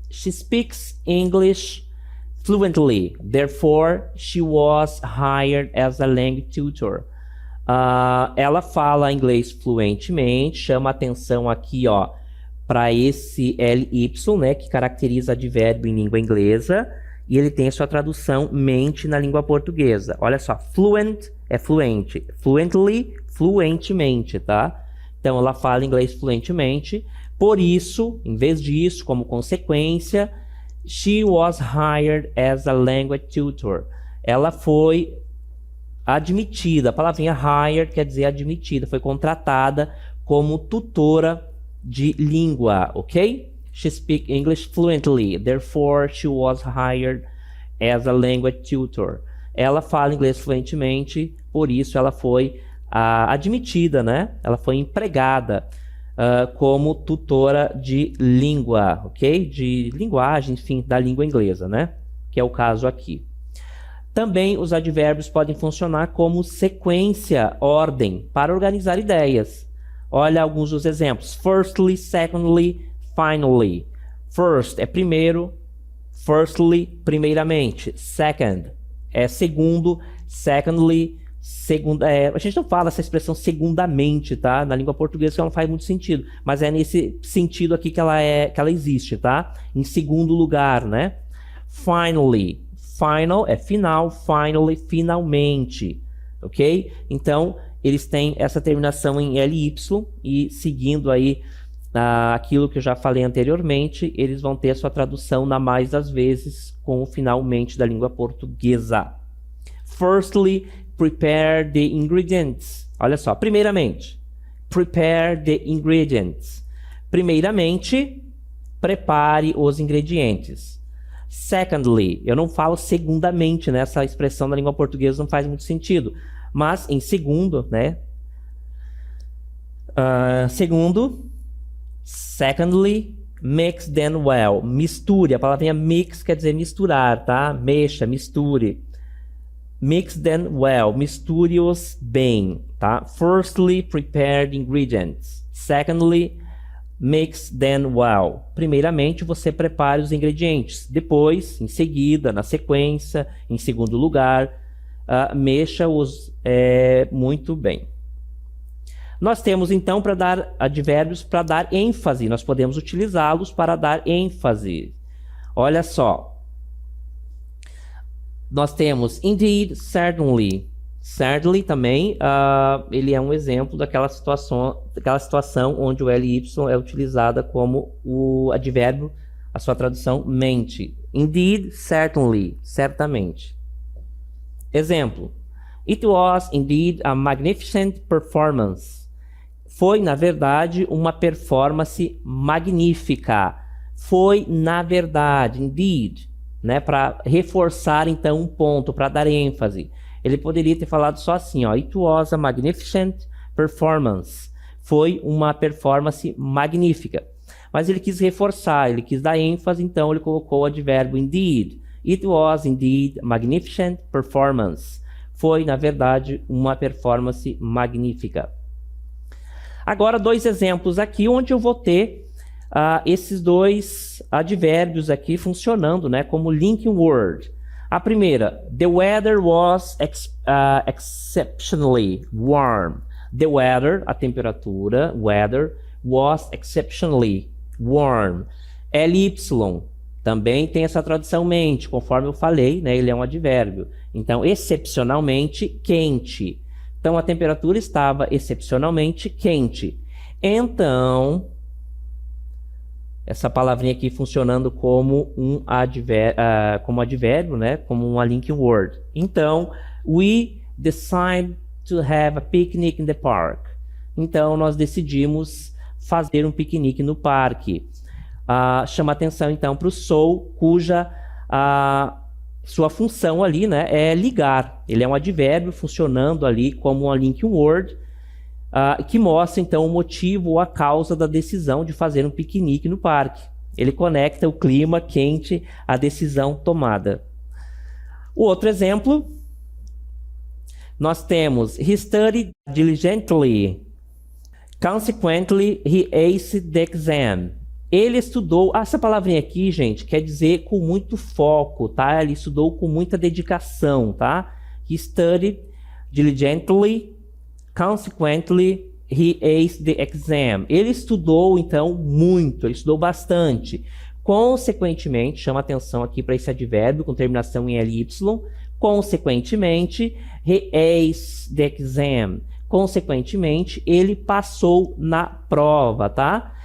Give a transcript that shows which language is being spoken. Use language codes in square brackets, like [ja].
[en] She speaks English fluently. Therefore, she was hired as a language tutor. [pt] Ela fala inglês fluentemente. Chama atenção aqui, ó, para esse ly, né, que caracteriza advérbio em língua inglesa. E ele tem a sua tradução mente na língua portuguesa. Olha só, fluent é fluente. Fluently, fluentemente, tá? Então, ela fala inglês fluentemente. Por isso, em vez disso, como consequência, [en] she was hired as a language tutor. [pt] Ela foi admitida. A palavrinha hired quer dizer admitida. Foi contratada como tutora de língua, ok? [en] She speaks English fluently, therefore she was hired as a language tutor. [pt] Ela fala inglês fluentemente, por isso ela foi admitida, né? Ela foi empregada como tutora de língua, ok? De linguagem, enfim, da língua inglesa, né? Que é o caso aqui. Também os advérbios podem funcionar como sequência, ordem, para organizar ideias. Olha alguns dos exemplos. [en] Firstly, secondly, finally. [pt] First é primeiro. Firstly, primeiramente. Second é segundo. Secondly, segunda. A gente não fala essa expressão segundamente, tá? Na língua portuguesa ela não faz muito sentido. Mas é nesse sentido aqui que ela existe, tá? Em segundo lugar, né? Finally. Final é final. Finally, finalmente. Ok? Então, eles têm essa terminação em ly e seguindo aí aquilo que eu já falei anteriormente, eles vão ter a sua tradução na mais das vezes com o finalmente da língua portuguesa. [en] Firstly, prepare the ingredients. [pt] Olha só, primeiramente, [en] prepare the ingredients. [pt] Primeiramente, prepare os ingredientes. Secondly, eu não falo segundamente, né? Essa expressão na língua portuguesa não faz muito sentido. Mas em segundo, né? [en] Segundo, secondly, mix them well. [pt] Misture, a palavrinha mix quer dizer misturar, tá? Mexa, misture. [en] Mix them well, [pt] misture-os bem, tá? [en] Firstly, prepare the ingredients. Secondly, mix them well. [pt] Primeiramente, você prepare os ingredientes. Depois, em seguida, na sequência, em segundo lugar, mexa-os muito bem. Nós temos, então, para dar advérbios para dar ênfase. Nós podemos utilizá-los para dar ênfase. Olha só. Nós temos indeed, certainly. Certainly também, ele é um exemplo daquela situação onde o ly é utilizada como o advérbio, a sua tradução mente. Indeed, certainly, certamente. Exemplo. [en] It was indeed a magnificent performance. [pt] Foi, na verdade, uma performance magnífica. Foi, na verdade, indeed, né, para reforçar, então, um ponto, para dar ênfase. Ele poderia ter falado só assim, ó, [en] It was a magnificent performance. [pt] Foi uma performance magnífica. Mas ele quis reforçar, ele quis dar ênfase, então ele colocou o advérbio indeed. [en] It was indeed a magnificent performance. [pt] Foi, na verdade, uma performance magnífica. Agora, dois exemplos aqui, onde eu vou ter esses dois advérbios aqui funcionando, né, como linking word. A primeira, [en] the weather was exceptionally warm. The weather, [pt] a temperatura, [en] weather, was exceptionally warm. [pt] ly também tem essa tradução mente, conforme eu falei, né, ele é um advérbio. Então, excepcionalmente quente. Então, a temperatura estava excepcionalmente quente. Então, essa palavrinha aqui funcionando como um advérbio, né? Como uma linking word. [en] Então, we decided to have a picnic in the park. [pt] Então, nós decidimos fazer um piquenique no parque. Chama atenção, então, para o so, cuja sua função ali, né, é ligar. Ele é um advérbio funcionando ali como uma linking word, que mostra, então, o motivo ou a causa da decisão de fazer um piquenique no parque. Ele conecta o clima quente à decisão tomada. O outro exemplo, nós temos [en] he studied diligently. Consequently, he aced the exam. [pt] Ele estudou, essa palavrinha aqui, gente, quer dizer com muito foco, tá? Ele estudou com muita dedicação, tá? [en] He studied diligently. Consequently, he aced the exam. [pt] Ele estudou, então, muito, ele estudou bastante. Consequentemente, chama atenção aqui para esse advérbio com terminação em ly. [en] Consequentemente, he aced the exam. [pt] Consequentemente, ele passou na prova, tá?